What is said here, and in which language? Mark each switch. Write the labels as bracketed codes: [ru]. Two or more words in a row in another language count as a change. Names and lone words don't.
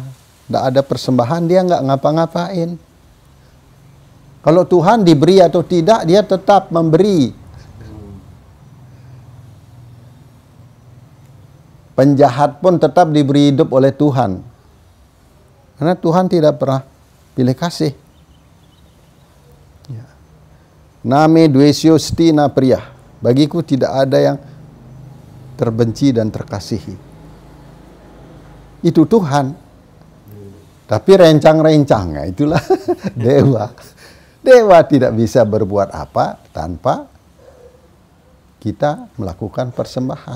[id] Tidak ada persembahan, dia nggak ngapa-ngapain. Kalau Tuhan diberi atau tidak, dia tetap memberi. Penjahat pun tetap diberi hidup oleh Tuhan. Karena Tuhan tidak pernah pilih kasih. Ya. [sa] Name dwesyo stina priyah. [id] Bagiku tidak ada yang terbenci dan terkasihi. Itu Tuhan. Tapi rencang-rencangnya itulah dewa. Dewa tidak bisa berbuat apa tanpa kita melakukan persembahan.